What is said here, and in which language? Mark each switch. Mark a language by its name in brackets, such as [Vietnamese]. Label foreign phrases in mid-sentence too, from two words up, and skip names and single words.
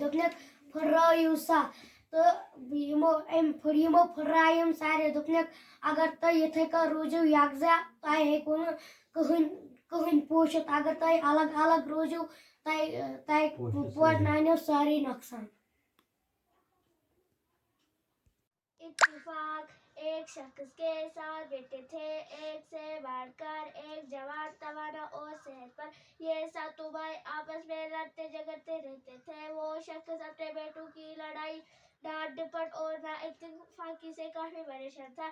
[Kashmiri] دوٚپنَکھ پھُٹرٲیِو سا. تہٕ یِمو پھُٹرایہِ یِم سارے. دوٚپنَکھ اگر تُہۍ یِتھَے کٔنۍ روٗزِو یکجا تۄہہِ ہیٚکِوٕ نہٕ کٕہٕنۍ پوٗشِتھ. اگر تُہۍ الگ الگ روٗزِو تۄہہِ واتناونو سٲری نۄقصان. [Urdu] اتفاق. ایک شخص کے 7 بیٹے تھے. ایک سے بڑھ کر ایک جوان، توانا اور صحت پر. یہ 7 بھائی آپس میں لڑتے جھگڑتے رہتے تھے. وہ شخص اپنے بیٹوں کی لڑائی، ڈانٹ ڈپٹ اور نااتفاقی سے کافی پریشان تھا.